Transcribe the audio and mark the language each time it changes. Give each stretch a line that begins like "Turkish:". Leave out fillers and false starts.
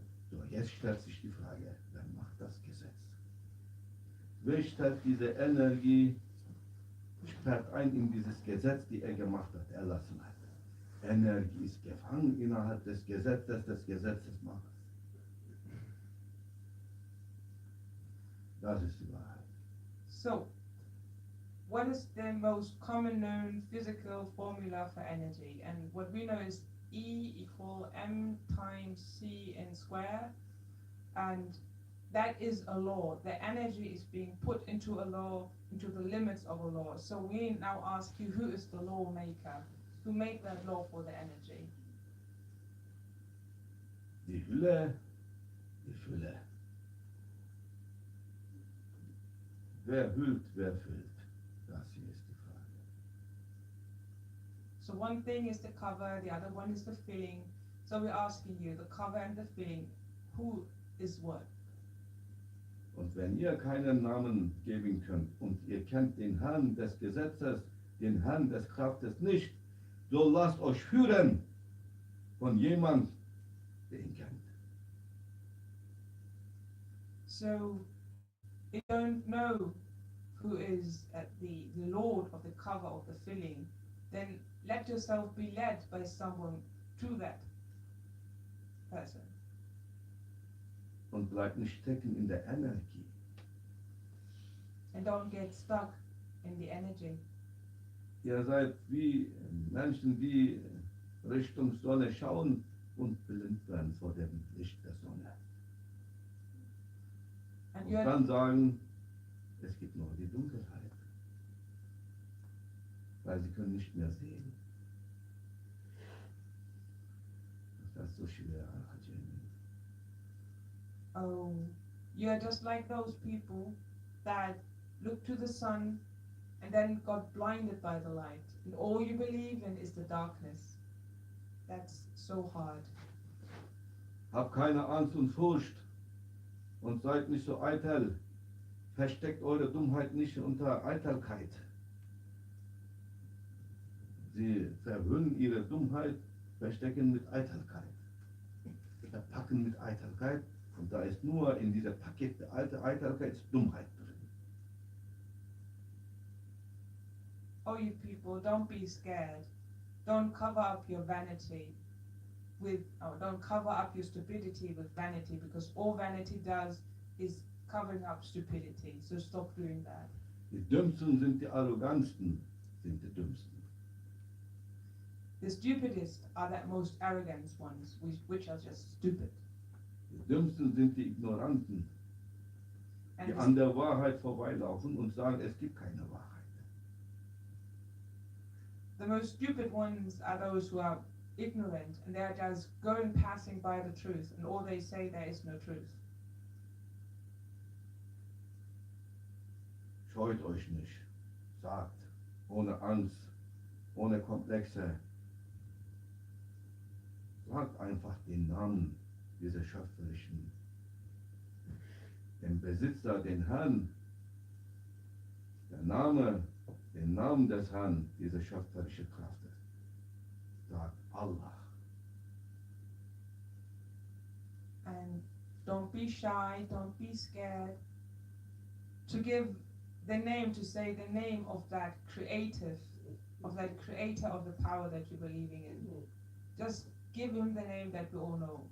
German: So, jetzt stellt sich die Frage, wer macht das Gesetz? Wer stellt diese Energie, sperrt ein in dieses Gesetz, die er gemacht hat, erlassen hat? Energie ist gefangen innerhalb des Gesetzes macht. Das ist die Wahrheit.
English: So, what is the most common known physical formula for energy? And what we know is E equal M times C in square, and that is a law. The energy is being put into a law, into the limits of a law. So we now ask you, who is the lawmaker? Who made that law for the energy?
German: Die Hülle, die Fülle. Wer hüllt, wer füllt? Das hier ist die Frage.
English: So one thing is the cover, the other one is the filling. So we're asking you, the cover and the filling, who is what?
German: Und wenn ihr keinen Namen geben könnt und ihr kennt den Herrn des Gesetzes, den Herrn des Kraftes nicht, so lasst euch führen von jemand, der ihn kennt.
English: So if you don't know who is the Lord of the cover of the filling, then let yourself be led by someone to that person.
German: Und bleibt nicht stecken in der Energie.
English: And don't get stuck in the energy.
German: Ihr seid wie Menschen, die Richtung Sonne schauen und blind werden vor dem Licht der Sonne.
English: And
German: Und dann sagen, es gibt nur die Dunkelheit. Weil sie können nicht mehr sehen. Das ist so schwer, Jenny.
English: Oh, you're just like those people that look to the sun and then got blinded by the light. And all you believe in is the darkness. That's so hard.
German: Habt keine Angst und Furcht und seid nicht so eitel. Versteckt eure Dummheit nicht unter Eitelkeit. Sie verhüllen ihre Dummheit, verstecken mit Eitelkeit. Verpacken mit Eitelkeit und da ist nur in dieser Paket der alte Eitelkeit Dummheit drin.
English: Oh, you people, don't be scared. Don't cover up your vanity don't cover up your stupidity with vanity, because all vanity does is covering up stupidity. So stop doing that.
German: Die Dümmsten sind die Arroganten, sind die Dümmsten.
English: The stupidest are the most arrogant ones, which are just stupid.
German: Die Dümmsten sind die Ignoranten, die an der Wahrheit vorbeilaufen und sagen, es gibt keine Wahrheit.
English: The most stupid ones are those who are ignorant and they're just passing by the truth, and all they say, there is no truth.
German: Scheut euch nicht, sagt, ohne Angst, ohne Komplexe. Sagt einfach den Namen dieser schöpferischen, den Besitzer, den Herrn, den Namen des Herrn, diese schöpferische Kraft. Sagt Allah.
English: And don't be shy, don't be scared to give the name, to say the name of that creator of the power that you're believing in. Just give him the name that we all know.